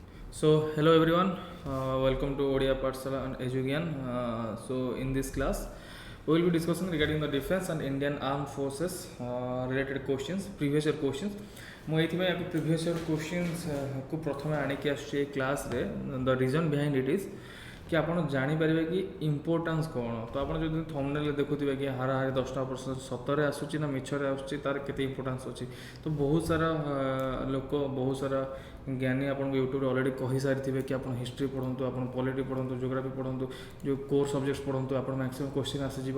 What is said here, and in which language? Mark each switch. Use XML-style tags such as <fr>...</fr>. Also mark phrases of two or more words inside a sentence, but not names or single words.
<en>Hello everyone, welcome to Odia Pathshala and Edugian. In this class, we will be discussing regarding the defense and Indian Armed Forces related questions, previous year questions.</en> <or>ମୁଁ ଏଇଥିପାଇଁ ୟାକୁ</or> <en>previous year questions</en> <or>ପ୍ରଥମେ ଆଣିକି ଆସୁଛି ଏ କ୍ଲାସ୍ରେ</or> <en>the reason behind it is</en> <or>कि ଆପଣ ଜାଣିପାରିବେ କି ଇମ୍ପୋର୍ଟାନ୍ସ କ'ଣ। ତ ଆପଣ ଯଦି ଥମ୍ବନେଲ୍ରେ ଦେଖୁଥିବେ କି ହାରାହାରି 10ଟା ପ୍ରଶ୍ନ ସତରେ ଆସୁଛି ନା ମିଛରେ ଆସୁଛି, ତାର କେତେ ଇମ୍ପୋର୍ଟାନ୍ସ ଅଛି। ତ ବହୁତ ସାରା ଲୋକ, ବହୁତ ସାରା ଜ୍ଞାନୀ ଆପଣଙ୍କୁ ୟୁଟ୍ୟୁବରେ ଅଲରେଡ଼ି କହିସାରିଥିବେ କି ଆପଣ ହିଷ୍ଟ୍ରି ପଢ଼ନ୍ତୁ, ଆପଣ ପଲିଟି ପଢ଼ନ୍ତୁ, ଜିଓଗ୍ରାଫି ପଢ଼ନ୍ତୁ, ଯେଉଁ</or> <en>core subjects</en> <or>ପଢ଼ନ୍ତୁ, ଆପଣ</or> <en>maximum question</en> <or>ଆସିଯିବ।</or>